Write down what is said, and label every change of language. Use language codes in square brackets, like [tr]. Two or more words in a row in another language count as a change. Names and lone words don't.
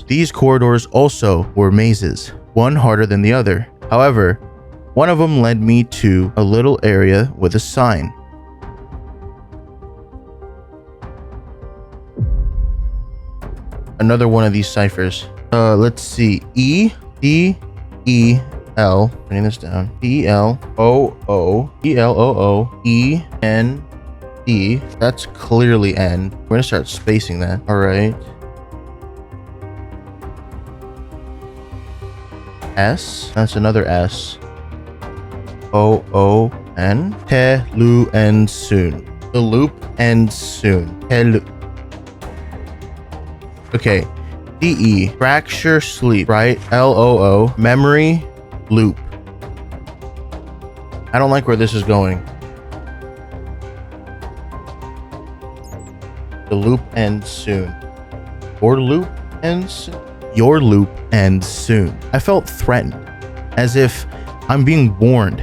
[en] These corridors also were mazes, one harder than the other. However, one of them led me to a little area with a sign. Another one of these ciphers. Let's see. E-D-E-L. Writing this down. E-L-O-O-E-L-O-O-E-N-D. That's clearly N. We're gonna start spacing that. All right. S. That's another S. O-O-N. Te-lu-en-soon. The loop ends soon. Okay. D-E. Fracture sleep. Right? L-O-O. Memory. Loop. I don't like where this is going. The loop ends soon. Or loop ends soon. Your loop ends soon. I felt threatened, as if I'm being warned.